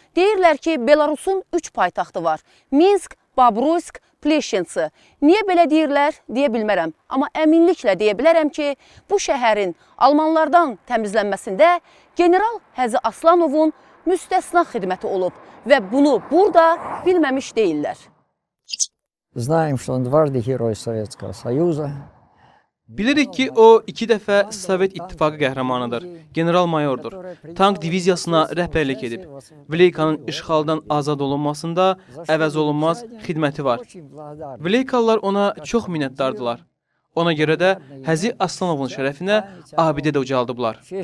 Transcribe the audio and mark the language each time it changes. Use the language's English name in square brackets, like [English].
[Azerbaijani] Deyirlər ki, Belarusun 3 paytaxtı var. Minsk, Babruysk, Pleşinitsi. Niyə belə deyirlər, deyə bilmərəm. Amma əminliklə deyə bilərəm ki, bu şəhərin Almanlardan təmizlənməsində general Həzi Aslanovun müstəsna xidməti olub və bunu burada bilməmiş deyirlər. [Russian] Знаем, что он дважды герой Советского Союза. [Azerbaijani] Bilirik ki, o 2 dəfə Sovet İttifaqı qəhrəmanıdır, general-mayordur. Tank diviziyasına rəhbərlik edib. Vileykanın işğaldan azad olunmasında əvəz olunmaz xidməti var. Vileykalılar ona çox minnətdardılar. Ona görə də Həzi Aslanovun şərəfinə abidə də ucaldıblar.